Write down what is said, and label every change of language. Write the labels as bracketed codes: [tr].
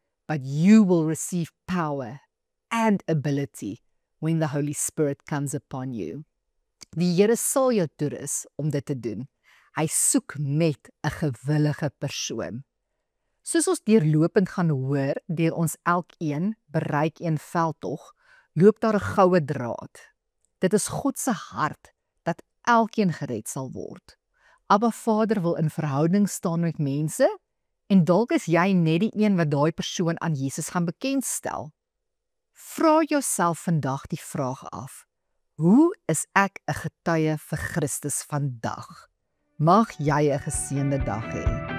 [en] But you will receive power and ability when the Holy Spirit comes upon you. [af] Die Here sal jou toerus om dit te doen. Hy soek net 'n gewillige persoon. Soos ons deurlopend gaan hoor, deur ons Elkeen bereik een veldtog, loop daar 'n goue draad. Dit is God se hart dat elkeen gered sal word. Abba Vader wil in verhouding staan met mense en dalk is jy net die een wat daai persoon aan Jesus gaan bekendstel. Vra jouself vandag die vraag af: hoe is ek 'n getuie vir Christus vandag? Mag jy 'n geseënde dag hê.